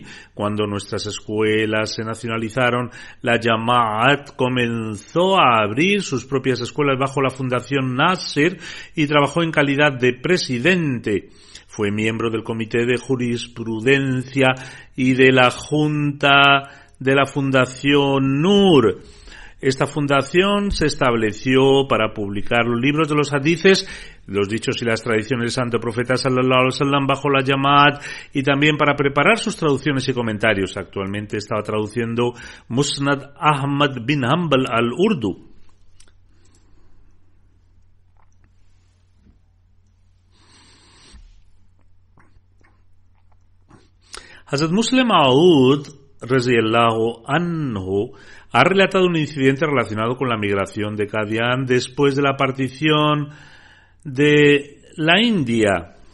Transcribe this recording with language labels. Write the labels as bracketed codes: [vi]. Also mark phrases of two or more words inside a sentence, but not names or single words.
[es] Cuando nuestras escuelas se nacionalizaron, la Jamaat comenzó a abrir sus propias escuelas bajo la Fundación Nasser y trabajó en calidad de presidente. Fue miembro del Comité de Jurisprudencia y de la Junta de la Fundación Nur. Esta fundación se estableció para publicar los libros de los hadices, los dichos y las tradiciones del Santo Profeta [ar] صلى الله عليه وسلم [es] bajo la Jamaat y también para preparar sus traducciones y comentarios. Actualmente estaba traduciendo Musnad Ahmad bin Hanbal al Urdu. Hazrat Muslim Maud [ar] رضي الله عنه [es] ha relatado un incidente relacionado con la migración de Qadian después de la partición de la India.